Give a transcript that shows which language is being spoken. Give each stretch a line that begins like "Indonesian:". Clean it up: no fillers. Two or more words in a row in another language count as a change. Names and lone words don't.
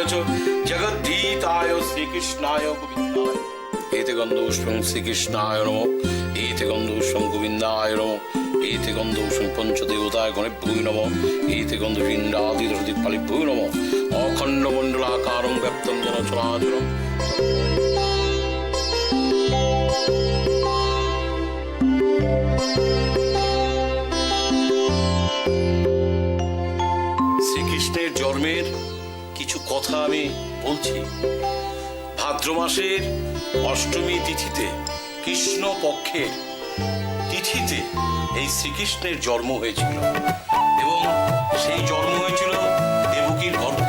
Sanskrit: च जगद्धीताय श्रीकृष्णाय गोविन्दाय एते गन्धपुष्पं श्रीकृष्णाय नमः एते गन्धपुष्पं गोविन्दाय नमः एते गन्धपुष्पं पञ्चदेवताय गणेभ्यो नमः एते गन्धपिण्डादिपालिभ्यो नमः अखण्डमण्डलाकारं व्याप्तं जन चराचरम्
Bangla: শ্রীকৃষ্ণের জন্মের কিছু কথা আমি বলছি। ভাদ্র মাসের অষ্টমী তিথিতে, কৃষ্ণ পক্ষের তিথিতে এই শ্রীকৃষ্ণের জন্ম হয়েছিল এবং সেই জন্ম হয়েছিল দেবকীর গর্ভে।